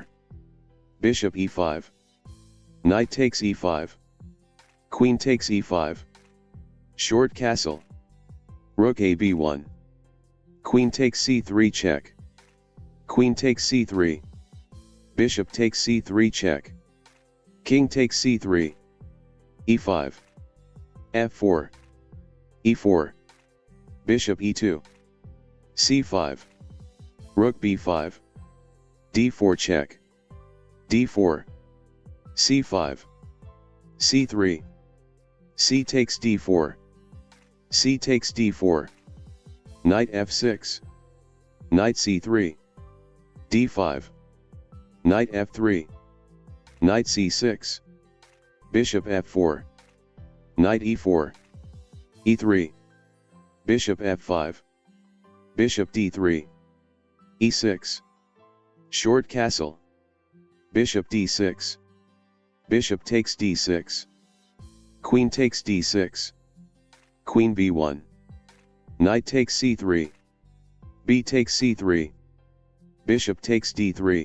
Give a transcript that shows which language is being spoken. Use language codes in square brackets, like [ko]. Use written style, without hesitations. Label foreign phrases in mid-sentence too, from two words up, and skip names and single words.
[en] Bishop e5. Knight takes e5. Queen takes e5. Short castle. Rook a b1. Queen takes c3 check. Queen takes c3. Bishop takes c3 check. King takes c3. e5. f4. e4. Bishop e2. c5. Rook b5. d4 check. d4. c5. c3. C takes d4. C takes d4. Knight f6. Knight c3. d5. Knight f3. Knight c6. Bishop f4. Knight e4. e3. Bishop f5. Bishop d3. e6. Short castle. Bishop d6. Bishop takes d6. Queen takes d6. Queen b1. Knight takes c3. B takes c3. Bishop takes d3.